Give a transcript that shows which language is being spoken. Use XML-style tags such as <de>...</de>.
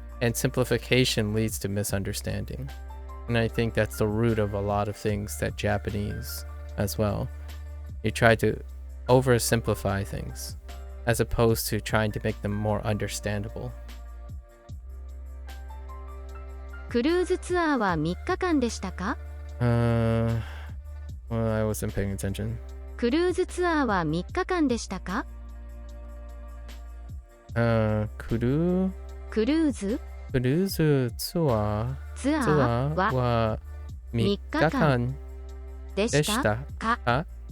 <en>And simplification leads to misunderstanding. And I think that's the root of a lot of things that Japanese as well. You try to oversimplify things as opposed to trying to make them more understandable.</en> <ja>クルーズツアーは3日間でしたか?</ja> <en>Well, I wasn't paying attention.</en> <ja>クルーズツアーは3日間でしたか? クルーズツアーは3日間ででしたしたかか</ja>